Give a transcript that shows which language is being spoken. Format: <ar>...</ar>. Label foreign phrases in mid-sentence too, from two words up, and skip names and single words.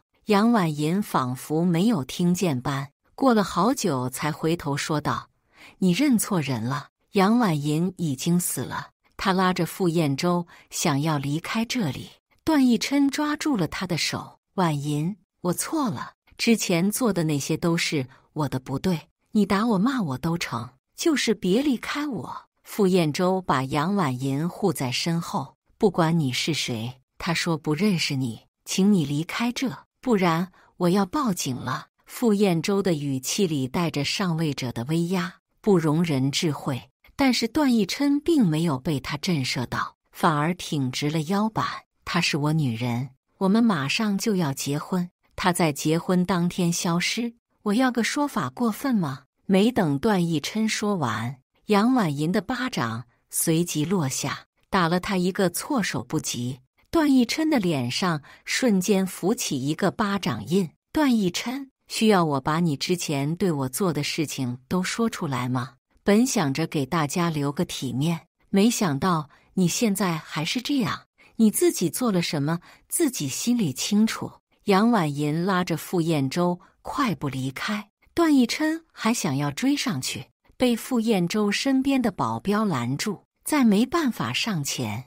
<zh>楊婉銀仿佛沒有聽見般，過了好久才回頭說道：“你認錯人了。” 楊婉銀已經死了。他拉着傅彥洲想要離開這裡，段奕琛抓住了他的手：“婉銀，我錯了，之前做的那些都是我的不對，你打我罵我都成，就是別離開我。” 傅彥洲把楊婉銀護在身後：“不管你是誰，他說不認識你，請你離開這，不然我要報警了。” 傅彥洲的語氣裡帶着上位者的威壓，不容人置喙。但是段奕琛並沒有被他震懾到，反而挺直了腰板：“她是我女人， 我們馬上就要結婚，他在結婚當天消失，我要個說法過分嗎？沒等段奕琛說完，楊婉銀的巴掌隨即落下，打了他一個措手不及。段奕琛的臉上瞬間浮起一個巴掌印。段奕琛，需要我把你之前對我做的事情都說出來嗎？本想着給大家留個體面，沒想到你現在還是這樣。你自己做了什麼，自己心裡清楚。楊婉銀拉着傅燕洲快步離開，段奕琛還想要追上去，被傅燕洲身邊的保鏢攔住，再沒辦法上前。</zh>